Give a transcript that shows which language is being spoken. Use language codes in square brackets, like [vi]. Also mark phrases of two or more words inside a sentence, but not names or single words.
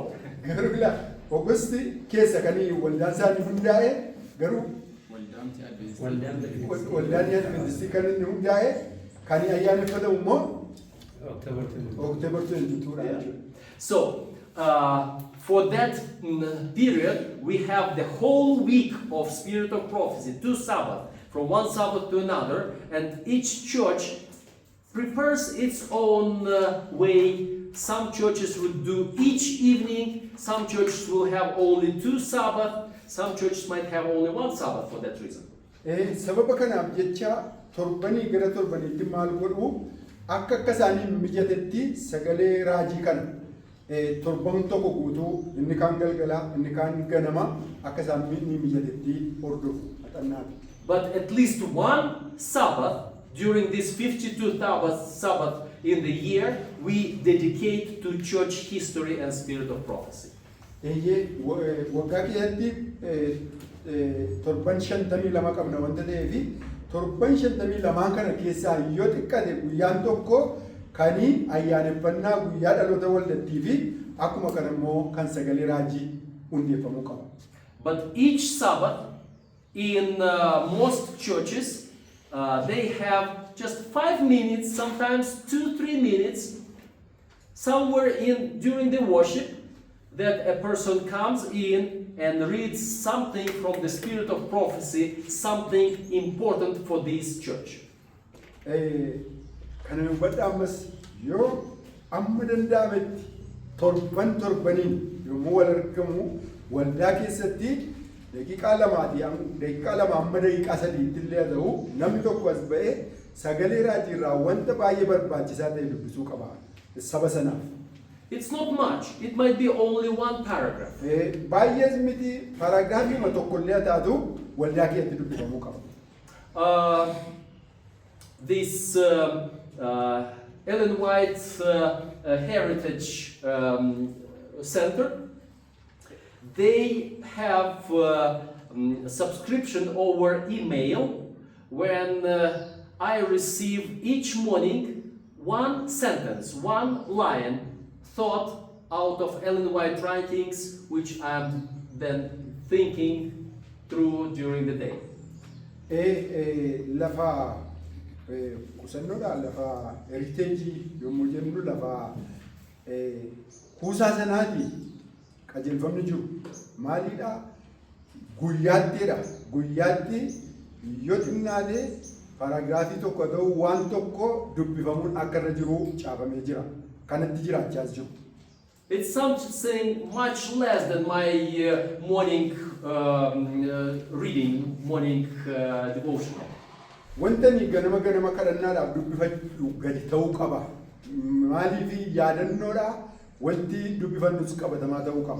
[om] Garuu bila Augusti keessa kanii waldaan isaanii hundaa'e garuu waldaan Adventistii kan inni hundaa'e kan ayyaaneffatamu immoo October 22. [en] So, for that period, we have the whole week of Spirit of Prophecy, 2 Sabbaths, from one Sabbath to another, and each church prepares its own way. Some churches would do each evening, some churches will have only 2 Sabbaths, some churches might have only 1 Sabbath for that reason. [om] Sababa kanaaf jecha torbanii gara torbaniitti maal godhu akka isaanii mijatetti sagalee raajii kana torban tokko guutuu inni kaan galgala inni kaan ganama akka isaanii mijatetti hordofu haxannaati. [en] But at least 1 Sabbath during this 52 Sabbath in the year we dedicate to church history and Spirit of Prophecy. [om] Waggaa keessatti torban 52 qabna wanta ta'eefi torban 52 kana keessaa yoo xiqqate guyyaan tokko kanii ayyaaneffannaa guyyaa dhaloota waldattii fi akkuma kana immoo kan sagalee raajii hundeeffamuu qaba. [en] But each Sabbath in most churches they have just 5 minutes, sometimes 2-3 minutes, somewhere in during the worship that a person comes in and reads something from the Spirit of Prophecy, something important for this church. [om] Kana hubadha ammas yoo amma danda'ametti torbaniin yommuu wal argamu waldaa keessatti daqiiqaa lama amma daqiiqaa 3 illee ta'u namni tokko as ba'ee sagalee raajiirraa wanta baay'ee barbaachisaa ta'e dubbisuu qaba saba sanaaf. [en] It's not much. It might be only one paragraph. [om] Baay'ees miti paaraagiraafii tokkollee haa taatu waldaa keessatti dubbifamuu qaba. [en] This Ellen White Heritage Center, they have subscription over email when I receive each morning one sentence, one line thought out of Ellen White writings which I'm then thinking through during the day. [om] Lafa kusannoodha lafa heritage yommuu jennu lafa kuusaa sanaati qajeelfamni jiru maaliidha guyyaatti yoo xinnaatee paaraagiraafii tokko ta'u waan tokko dubbifamuun akka irra jiru caafamee jira kanatti jiraachaas jiru. [en] It's something much less than my morning reading, morning devotional. [om] Wantani ganama kadhannaadhaaf dubbifachuu gadi ta'uu qaba. Maaliif yaadannoodha wanti dubbifannus qabatamaa ta'uu qaba.